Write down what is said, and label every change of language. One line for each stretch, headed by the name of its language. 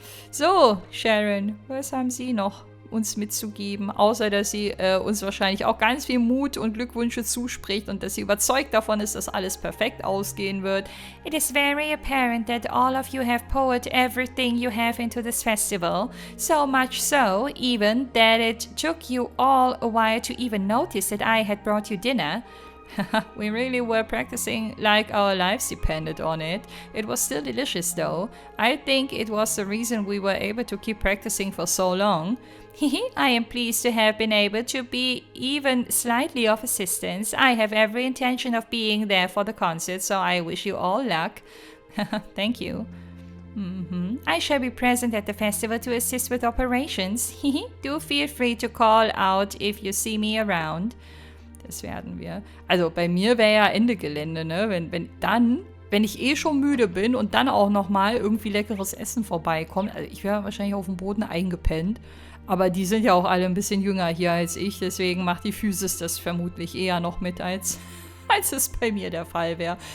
German: So, Sharon, was haben Sie noch uns mitzugeben? Außer, dass sie uns wahrscheinlich auch ganz viel Mut und Glückwünsche zuspricht und dass sie überzeugt davon ist, dass alles perfekt ausgehen wird.
English: It is very apparent that all of you have poured everything you have into this festival. So much so, even, that it took you all a while to even notice that I had brought you dinner. We really were practicing like our lives depended on it. It was still delicious though. I think it was the reason we were able to keep practicing for so long. I am pleased to have been able to be even slightly of assistance. I have every intention of being there for the concert, so I wish you all luck. Thank you. I shall be present at the festival to assist with operations. Do feel free to call out if you see me around.
German: Das werden wir. Also bei mir wäre ja Ende Gelände, ne? Wenn ich eh schon müde bin und dann auch nochmal irgendwie leckeres Essen vorbeikommt. Also ich wäre wahrscheinlich auf dem Boden eingepennt. Aber die sind ja auch alle ein bisschen jünger hier als ich. Deswegen macht die Physis das vermutlich eher noch mit, als es bei mir der Fall wäre.